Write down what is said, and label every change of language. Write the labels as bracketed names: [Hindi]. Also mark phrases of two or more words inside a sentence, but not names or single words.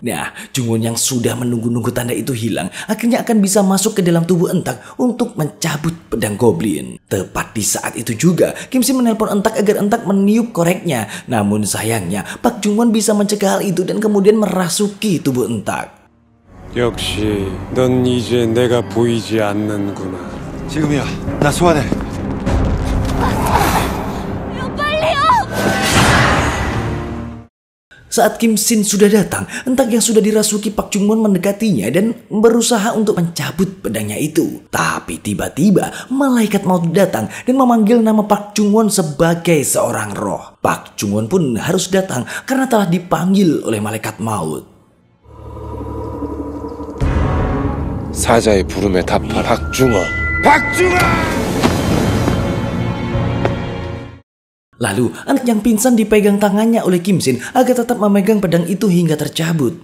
[Indonesian] Nah, Jung-won yang sudah menunggu-nunggu tanda itu hilang, akhirnya akan bisa masuk ke dalam tubuh Entak untuk mencabut pedang goblin. Tepat di saat itu juga, Kim Sin menelpon Entak agar Entak meniup koreknya. Namun sayangnya, Park Jung-won bisa mencegah hal itu dan kemudian merasuki tubuh Entak. [Korean] 역시 넌 이제 내가 보이지 않는구나. 지금이야. 나 소환해. 빨리요! [Indonesian] Saat Kim Shin sudah datang, Entak yang sudah dirasuki Park Chung Won mendekatinya dan berusaha untuk mencabut pedangnya itu. Tapi tiba-tiba malaikat maut datang dan memanggil nama Park Chung Won sebagai seorang roh. Park Chung Won pun harus datang karena telah dipanggil oleh malaikat maut. [Korean] 사자의 부름에 답하라. 박중원. 박중원! [Indonesian] Lalu, anak yang pingsan dipegang tangannya oleh Kim Shin agar tetap memegang pedang itu hingga tercabut.